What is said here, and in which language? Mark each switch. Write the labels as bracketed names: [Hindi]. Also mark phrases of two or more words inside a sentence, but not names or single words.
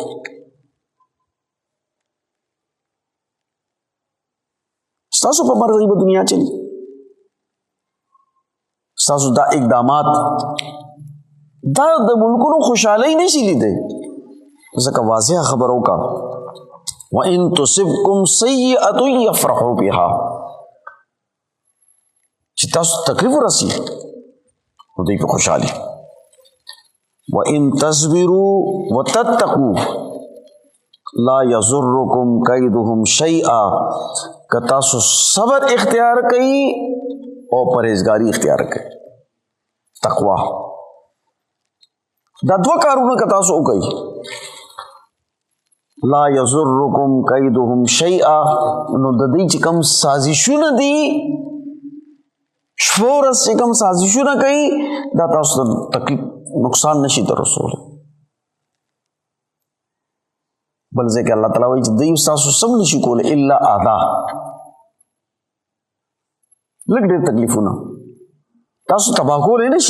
[Pashto] ستاسو په مرضی به دنیا چلی. ستاسو دا اقدامات دا د ملکونو خوشحالۍ نشي لیدی. ځکه واضح خبرو کا [Arabic] وَإِن تُصِبْكُمْ سَيِّئَةٌ يَفْرَحُوا بِهَا، [Pashto] چې تاسو تکلیف ورسي نو دوی په خوشحالي. [Arabic] وَإِن تَصْبِرُوا وَتَتَّقُوا لَا يَضُرُّكُمْ كَيْدُهُمْ شَيْئًا، [Pashto] که تاسو صبر اختیار کړئ او پرهیزګاري اختیار کړئ، تقوا، دا 2 کارونه که تاسو وکړئ [Arabic] لا يضركم كيدهم شيئا، [Pashto] نو د دې چې کوم سازشونه دي شورس چې کوم سازشونه کوي دا تاسو ته تکلیف نقصان نشي در رسول. بل ځکه الله تعالی وایي چې دوی تاسو سم نشي کولی [Arabic] الا اذا، [Pashto] لږ ډېر تکلیفونه تاسو تباه کولی نشي.